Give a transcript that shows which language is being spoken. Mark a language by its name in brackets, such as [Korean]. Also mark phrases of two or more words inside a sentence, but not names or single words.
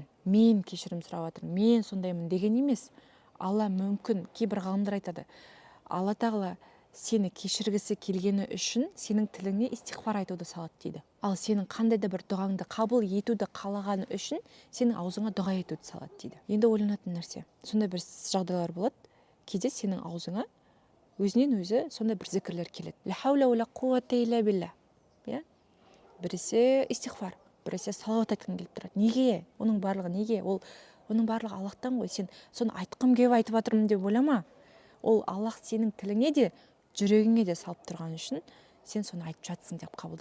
[Kazakh] Мен кешірім сұрап жатырмын, мен сондаймын деген емес. Алла мүмкін, кейбір ғалымдар айтады, Алла тағала сені кешіргісі келгені үшін сенің тіліңе истиғфар айтуды салады дейді. Ал сенің қандай да бір дұғаңды қабыл етуді қалағаны үшін сенің аузыңа дұға етуді салады дейді. Енді ойланатын нәрсе, сондай бір жағдайлар болады, кейде сенің аузыңа өзінен өзі сондай бір зікірлер келеді. [Arabic] لا حول ولا قوة إلا بالله. [Kazakh] Біресе истиғфар, біресе салауат айтқың келіп тұрады. Неге? Оның барлығы неге? Оның барлығы Аллахтан ғой. Сен соны айтқым келіп айтып жатырмын деп ойлама. Ол Аллах сенің тіліңе де, жүрегіңе де салып тұрған үшін сен соны айтып жатсың деп қабылда.